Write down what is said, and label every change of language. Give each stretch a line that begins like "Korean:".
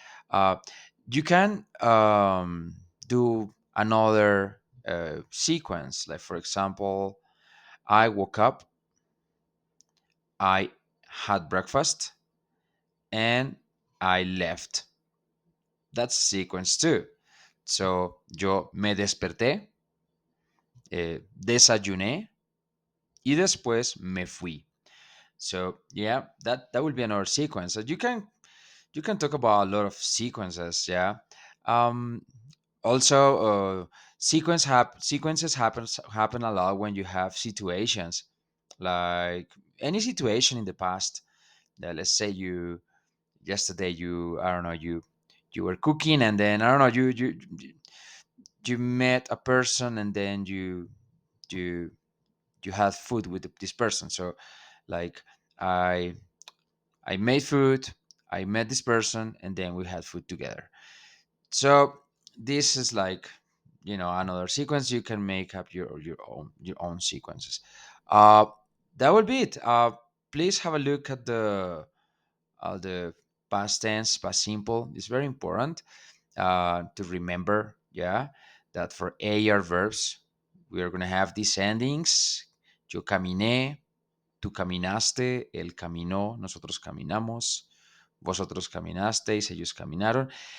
English: uh, you can do another sequence, like for example, I woke up, I had breakfast, and I left. That's sequence too.
Spanish: So yo me desperté, desayuné y después me fui.
English: So yeah, that will be another sequence. So you can talk about a lot of sequences. Yeah. Um, Also, sequences happen a lot when you have situations, like any situation in the past. Let's say you yesterday, you I don't know, you were cooking, and then I don't know, you met a person, and then you you had food with this person. So like, I I made food, I met this person, and then we had food together. So this is like, another sequence. You can make up your own sequences. Uh, that would be it. Please have a look at the past tense, past simple. It's very important to remember. Yeah, that for AR verbs we are gonna have these endings.
Spanish: Yo caminé, tú caminaste, él caminó, nosotros caminamos, vosotros caminasteis, ellos caminaron.